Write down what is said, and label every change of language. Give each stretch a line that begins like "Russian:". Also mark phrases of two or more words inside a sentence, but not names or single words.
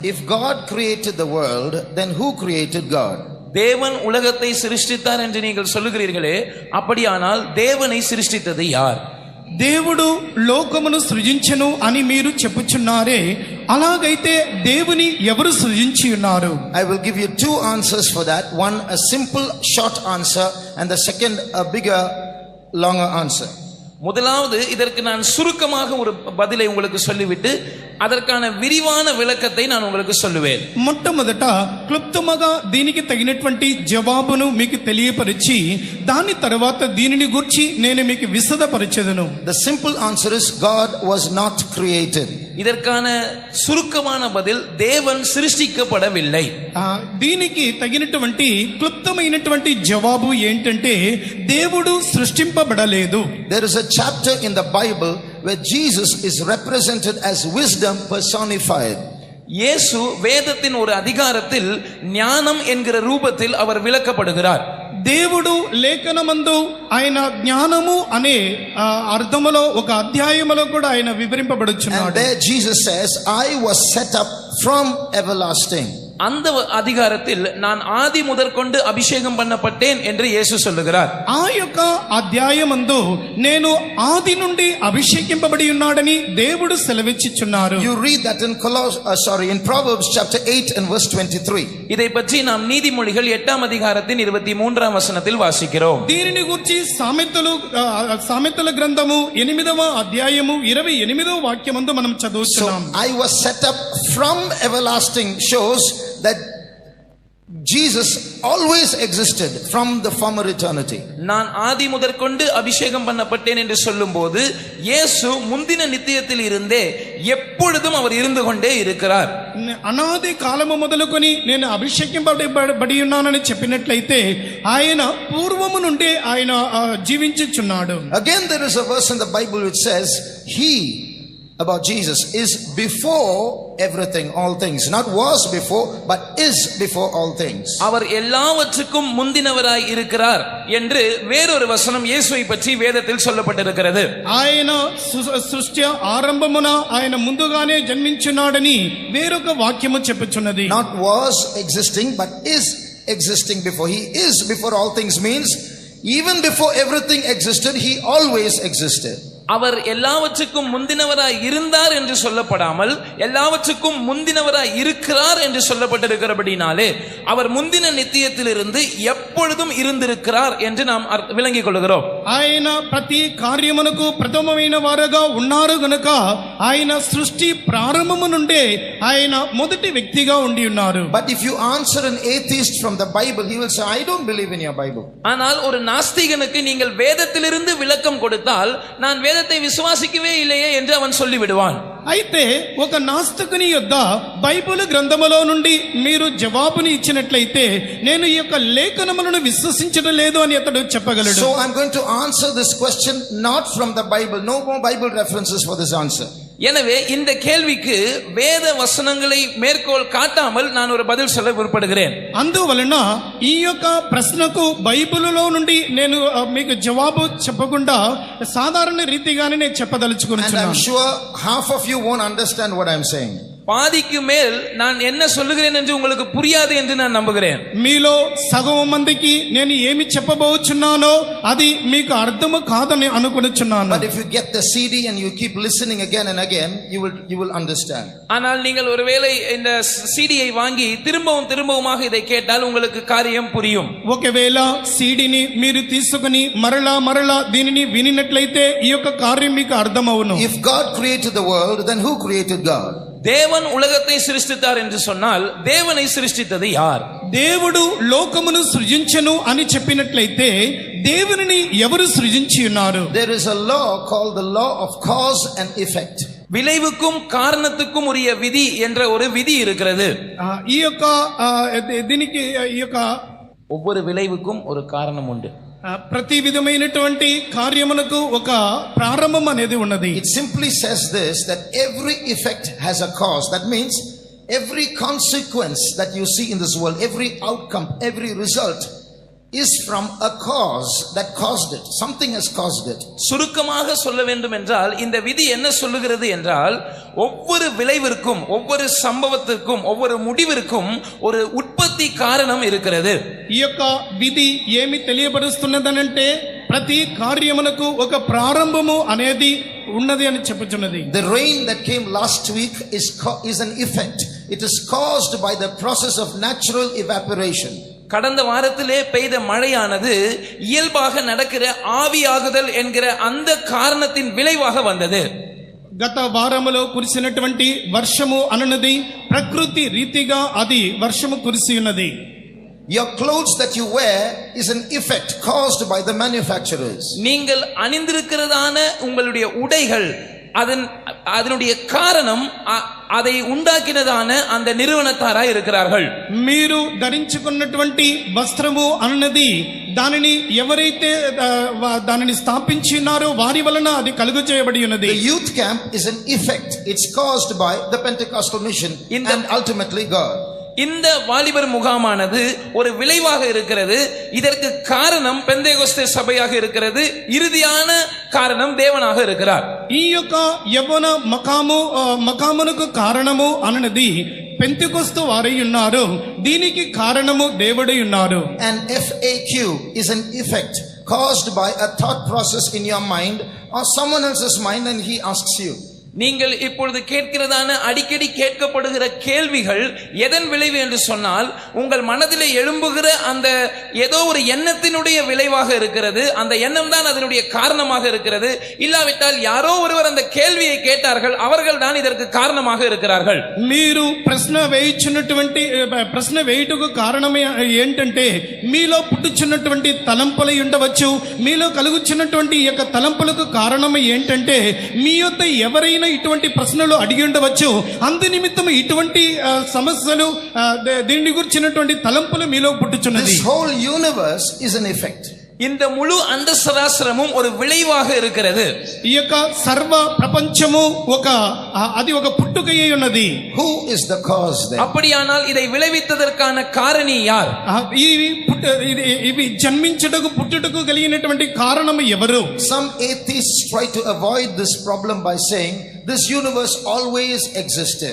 English: If God created the world, then who created God?
Tamil: தேவன் உலகத்தை சிருஷ்டித்தார் என்று நீங்கள் சொல்லுகிறீர்களே, அப்படியானால் தேவனை சிருஷ்டித்தது யார்?
Telugu: దేవుడు లోకమును సృజించెను అని మీరు చెప్పుచున్నారే, అలాగైతే దేవుని ఎవరు సృజించి ఉన్నారు?
English: I will give you two answers for that. One a simple short answer and the second a bigger longer answer.
Tamil: முதலாவது இதற்கு நான் சுருக்கமாக ஒரு பதிலை உங்களுக்கு சொல்லிவிட்டு அதற்கான விரிவான விளக்கத்தை நான் உங்களுக்கு சொல்லுவேன்.
Telugu: మొట్టమొదట క్లుప్తముగా దీనికి తగినటువంటి జవాబును మీకు తెలియపరిచి దాని తర్వాత దీనిని గురించి నేను మీకు విశదపరచెదను.
English: The simple answer is God was not created.
Tamil: இதற்கான சுருக்கமான பதில் தேவன் சிருஷ்டிக்கப்படவில்லை.
Telugu: దీనికి తగినటువంటి క్లుప్తమైనటువంటి జవాబు ఏంటంటే దేవుడు సృష్టింపబడలేదు.
English: There is a chapter in the Bible where Jesus is represented as wisdom personified.
Tamil: இயேசு வேதத்தின் ஒரு அதிகாரத்தில் ஞானம் என்கிற ரூபத்தில் அவர் விளக்கப்படுகிறார்.
Telugu: దేవుడు లేఖనమందు ఆయన జ్ఞానము అనే అర్థములో ఒక అధ్యాయములో కూడా ఆయన వివరింపబడుచున్నాడు.
English: And there Jesus says, I was set up from everlasting.
Tamil: அந்த அதிகாரத்தில் நான் ஆதி முதற்கொண்டு அபிஷேகம் பண்ணப்பட்டேன் என்று இயேசு சொல்லுகிறார்.
Telugu: ఆ యొక్క అధ్యాయమందు నేను ఆది నుండి అభిషేకింపబడి ఉన్నాడని దేవుడు సెలవిచ్చుచున్నారు.
English: You read that in Proverbs chapter 8 and verse 23.
Tamil: இதை பற்றி நாம் நீதிமொழிகள் 8ஆம் அதிகாரத்தின் 23ஆம் வசனத்தில் வாசிக்கிறோம்.
Telugu: దీనిని గురించి సామెతల గ్రంథము 8వ అధ్యాయము 28వ వాక్యమందు మనం చదువుతున్నాం.
English: So I was set up from everlasting shows that Jesus always existed from the former eternity.
Tamil: நான் ஆதி முதற்கொண்டு அபிஷேகம் பண்ணப்பட்டேன் என்று சொல்லும்போது இயேசு முந்தின நித்தியத்தில் இருந்தே எப்பொழுதும் அவர் இருந்து கொண்டே இருக்கிறார்.
Telugu: అనాది కాలము మొదలుకొని నేను అభిషేకింపబడి ఉన్నానని చెప్పినట్లయితే ఆయన పూర్వము నుండి ఆయన జీవించుచున్నాడు.
English: Again there is a verse in the Bible which says he about Jesus is before everything, all things. Not was before, but is before all things.
Tamil: அவர் எல்லாவற்றுக்கும் முந்தினவராய் இருக்கிறார் என்று வேறொரு வசனம் இயேசுவை பற்றி வேதத்தில் சொல்லப்பட்டிருக்கிறது.
Telugu: ఆయన సృష్టి ఆరంభమున ఆయన ముందుగానే జన్మించున్నాడని వేరొక వాక్యము చెప్పుచున్నది.
English: Not was existing, but is existing before. He is before all things means even before everything existed, he always existed.
Tamil: அவர் எல்லாவற்றுக்கும் முந்தினவராய் இருந்தார் என்று சொல்லப்படாமல் எல்லாவற்றுக்கும் முந்தினவராய் இருக்கிறார் என்று சொல்லப்பட்டிருக்கிறபடினாலே அவர் முந்தின நித்தியத்திலிருந்து எப்பொழுதும் இருந்திருக்கிறார் என்று நாம் விளங்கிக் கொள்கிறோம்.
Telugu: ఆయన ప్రతి కార్యమునకు ప్రథమమైన వారుగా ఉన్నారు గనుక ఆయన సృష్టి ప్రారంభము నుండే ఆయన మొదటి వ్యక్తిగా ఉండి ఉన్నారు.
English: But if you answer an atheist from the Bible, he will say, I don't believe in your Bible.
Tamil: ஆனால் ஒரு நாஸ்திகனுக்கு நீங்கள் வேதத்திலிருந்து விளக்கம் கொடுத்தால் நான் வேதத்தை விசுவாசிக்கவே இல்லையே என்று அவன் சொல்லி விடுவான்.
Telugu: అయితే ఒక నాస్తికుని యొద్ద బైబిల్ గ్రంథములో నుండి మీరు జవాబుని ఇచ్చినట్లయితే నేను ఈ యొక్క లేఖనములను విశ్వసించడం లేదు అని అతడు చెప్పగలడు.
English: So I'm going to answer this question not from the Bible. No more Bible references for this answer.
Tamil: எனவே இந்த கேள்விக்கு வேத வசனங்களை மேற்கோள் காட்டாமல் நான் ஒரு பதில் சொல்ல விருப்பப்படுகிறேன்.
Telugu: అందువలన ఈ యొక్క ప్రశ్నకు బైబిలులో నుండి నేను మీకు జవాబు చెప్పకుండా సాధారణ రీతిగానే నేను చెప్పదలుచుకున్నాను.
English: And I'm sure half of you won't understand what I'm saying.
Tamil: பாதிக்கு மேல் நான் என்ன சொல்லுகிறேன் என்று உங்களுக்கு புரியாது என்று நான் நம்புகிறேன்.
Telugu: మీలో సగం మందికి నేను ఏమి చెప్పబోచున్నానో అది మీకు అర్థము కాదని అనుకొనుచున్నాను.
English: But if you get the CD and you keep listening again and again, you will understand.
Tamil: ஆனால் நீங்கள் ஒருவேளை இந்த சிடியை வாங்கி திரும்பவுமாக இதை கேட்டால் உங்களுக்கு காரியம் புரியும்.
Telugu: ఒకవేళ సీడీని మీరు తీసుకొని మరలా దీనిని వినినట్లయితే ఈ యొక్క కార్యం మీకు అర్థమవును.
English: If God created the world, then who created God?
Tamil: தேவன் உலகத்தை சிருஷ்டித்தார் என்று சொன்னால் தேவனை சிருஷ்டித்தது யார்?
Telugu: దేవుడు లోకమును సృజించెను అని చెప్పినట్లయితే దేవునిని ఎవరు సృజించి ఉన్నారు?
English: There is a law called the law of cause and effect.
Tamil: விளைவுக்கும் காரணத்துக்கும் உரிய விதி என்ற ஒரு விதி இருக்கிறது.
Telugu: ఈ యొక్క దీనికి ఈ యొక్క
Tamil: ஒவ்வொரு விளைவுக்கும் ஒரு காரணம் உண்டு.
Telugu: ప్రతి విధమైనటువంటి కార్యమునకు ఒక ప్రారంభం అనేది ఉన్నది.
English: It simply says this, that every effect has a cause. That means every consequence that you see in this world, every outcome, every result is from a cause that caused it. Something has caused it.
Tamil: சுருக்கமாக சொல்ல வேண்டும் என்றால் இந்த விதி என்ன சொல்லுகிறது என்றால் ஒவ்வொரு விளைவிற்கும் ஒவ்வொரு சம்பவத்திற்கும் ஒவ்வொரு முடிவிற்கும் ஒரு உற்பத்தி காரணம் இருக்கிறது.
Telugu: ఈ యొక్క విధి ఏమి తెలియబరుస్తున్నదనంటే ప్రతి కార్యమునకు ఒక ప్రారంభము అనేది ఉన్నది అని చెప్పుచున్నది.
English: The rain that came last week is an effect. It is caused by the process of natural evaporation.
Tamil: கடந்த வாரத்திலே பெய்த மழையானது இயல்பாக நடக்கிற ஆவியாகுதல் என்கிற அந்த காரணத்தின் விளைவாக வந்தது.
Telugu: గత వారములో కురిసినటువంటి వర్షము అనున్నది ప్రకృతి రీతిగా అది వర్షము కురిసి ఉన్నది.
English: Your clothes that you wear is an effect caused by the manufacturers.
Tamil: நீங்கள் அணிந்திருக்கிறதான உங்களுடைய உடைகள் அதனுடைய காரணம் அதை உண்டாக்கினதான அந்த நிறுவனத்தாராய் இருக்கிறார்கள்.
Telugu: మీరు ధరించుకున్నటువంటి వస్త్రము అన్నది దానిని ఎవరైతే దానిని స్థాపించినారో వారి వలన అది కలుగు చేయబడి ఉన్నది.
English: The youth camp is an effect. It's caused by the Pentecostal mission and ultimately God.
Tamil: இந்த வாலிபர் முகாமானது ஒரு விளைவாக இருக்கிறது. இதற்கு காரணம் பெந்தேகோஸ்தே சபையாக இருக்கிறது. இறுதியான காரணம் தேவனாக இருக்கிறார்.
Telugu: ఈ యొక్క యవ్వన మకామునకు కారణము అన్నది పెంతెకొస్తు వారై ఉన్నారు. దీనికి కారణము దేవుడై ఉన్నారు.
English: And FAQ is an effect caused by a thought process in your mind or someone else's mind, and he asks you.
Tamil: நீங்கள் இப்பொழுது கேட்கிறதான அடிக்கடி கேட்கப்படுகிற கேள்விகள் எதன் விளைவு என்று சொன்னால் உங்கள் மனதிலே எழும்புகிற அந்த ஏதோ ஒரு எண்ணத்தினுடைய விளைவாக இருக்கிறது. அந்த எண்ணம் தான் அதனுடைய காரணமாக இருக்கிறது. இல்லாவிட்டால் யாரோ ஒருவர் அந்த கேள்வியை கேட்டார்கள், அவர்கள் தான் இதற்கு காரணமாக இருக்கிறார்கள்.
Telugu: మీరు ప్రశ్న వేయుటకు కారణమే ఏంటంటే మీలో పుట్టుచున్నటువంటి తలంపులై ఉండవచ్చు. మీలో కలుగుచున్నటువంటి ఈ యొక్క తలంపులకు కారణం ఏంటంటే మీ యొద్ద ఎవరైనా ఇటువంటి ప్రశ్నలు అడిగి ఉండవచ్చు. అందు నిమిత్తం ఇటువంటి సమస్యలు దీని గురించినటువంటి తలంపులు మీలో పుట్టుచున్నది.
English: This whole universe is an effect.
Tamil: இந்த முழு அண்டசராசரமும் ஒரு விளைவாக இருக்கிறது.
Telugu: ఈ యొక్క సర్వ ప్రపంచము అది ఒక పుట్టుకయే ఉన్నది.
English: Who is the cause then?
Tamil: அப்படியானால் இதை விளைவித்ததற்கான காரணி யார்?
Telugu: ఇవి జన్మించుటకు పుట్టుటకు కలిగినటువంటి కారణం ఎవరు?
English: Some atheists try to avoid this problem by saying this universe always existed.